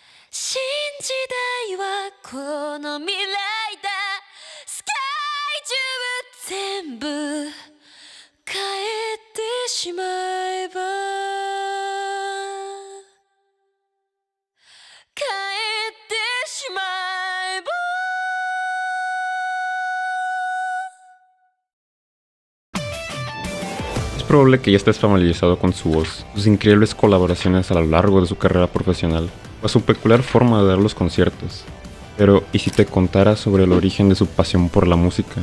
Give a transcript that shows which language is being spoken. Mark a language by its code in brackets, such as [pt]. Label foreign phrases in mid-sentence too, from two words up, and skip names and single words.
[ja] 新時代はこの未来だスカイ中全部変えてしまえば変えてしまえば [es] Es probable que ya estés familiarizado con su voz, sus increíbles colaboraciones a lo largo de su carrera profesional, o su peculiar forma de dar los conciertos. Pero, ¿y si te contara sobre el origen de su pasión por la música?